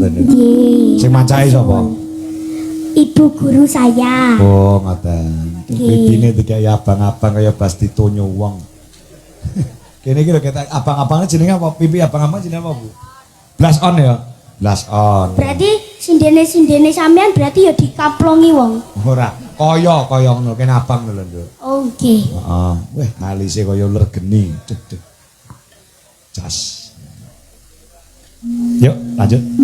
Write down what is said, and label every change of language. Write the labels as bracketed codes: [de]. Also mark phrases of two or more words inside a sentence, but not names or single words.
[jv] Sing macake sapa? [id] Ibu guru saya. [jv] Oh, ngoten. Pipine dikai abang-abang kaya Bastito nyuwung. Kene iki lho ketek abang-abangnya jenenge apa? Pipi abang-abang jenenge apa, Bu? [en] Blush on ya? Blush on. [jv] Berarti sindene sampean berarti ya dikaplongi wong. Ora, kaya ngono kene abang lho, Nduk. Oh, nggih. Heeh. Weh, alise kaya uler geni. Duh. Jas. Yuk, lanjut.